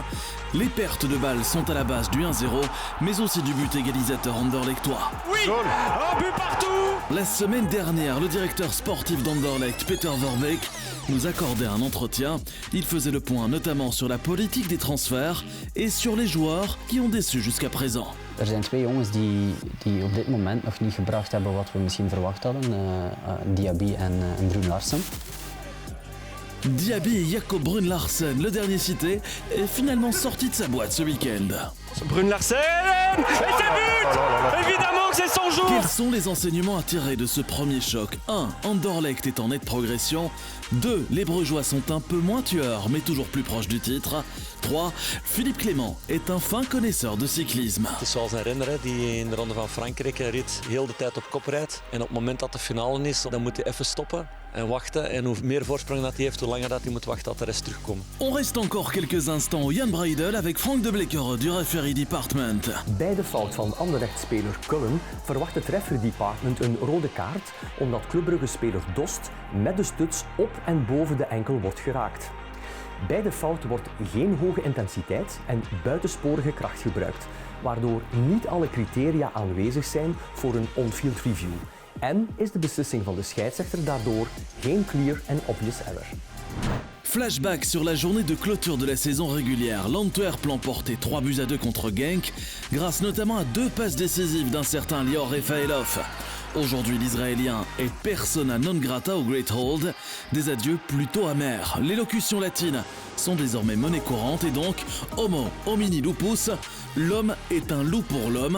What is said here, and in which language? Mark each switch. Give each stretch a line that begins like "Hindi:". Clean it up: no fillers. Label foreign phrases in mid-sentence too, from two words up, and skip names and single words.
French: Les pertes de balles sont à la base du 1-0, mais aussi du but égalisateur anderlechtois. Oui, un but partout. La semaine dernière, le directeur sportif d'Anderlecht, Peter Verbeek, nous accordait un entretien. Il faisait le point notamment sur la politique des transferts et sur les joueurs qui ont déçu jusqu'à présent.
Dutch: Er zijn twee jongens die op dit moment nog niet gebracht hebben wat we misschien verwacht hadden. Diaby en Brun Larsen.
French: Diaby et Jacob Brun Larsen, le dernier cité, est finalement sorti de sa boîte ce week-end. Brun Larsen et c'est but. Évidemment que c'est son jour. Quels sont les enseignements à tirer de ce premier choc? 1. Anderlecht est en nette progression. 2. Les Brugeois sont un peu moins tueurs, mais toujours plus proches du titre. 3. Philippe Clément est un fin connaisseur de cyclisme.
Dutch: Het is zoals een renner die in de Ronde van Frankrijk rijdt, heel de tijd op kop rijdt. En op het moment dat de finale is, dan moet hij even stoppen en wachten. En hoe meer voorsprong dat hij heeft, hoe langer dat hij moet wachten tot de rest terugkomt.
French: On reste encore quelques instants au Jan Breidel avec Frank de Bleckere du Referee Department.
Dutch: Bij de fout van Anderlecht-speler Cullen verwacht het Referee Department een rode kaart omdat Club Brugge-speler Dost met de stuts op en boven de enkel wordt geraakt. Bij de fout wordt geen hoge intensiteit en buitensporige kracht gebruikt, waardoor niet alle criteria aanwezig zijn voor een
English: on-field review.
Dutch: En is de beslissing van de scheidsrechter daardoor geen
English: clear and obvious error.
French: Flashback sur la journée de clôture de la saison régulière. L'Antwerp l'emportait 3-2 contre Genk, grâce notamment à 2 passes décisives d'un certain Lior Refaelov. Aujourd'hui, l'Israélien est
Latin: persona non grata
French: au Great Hold, des adieux plutôt amers. Les locutions latines sont désormais monnaie courante et donc,
Latin: homo homini lupus,
French: l'homme est un loup pour l'homme.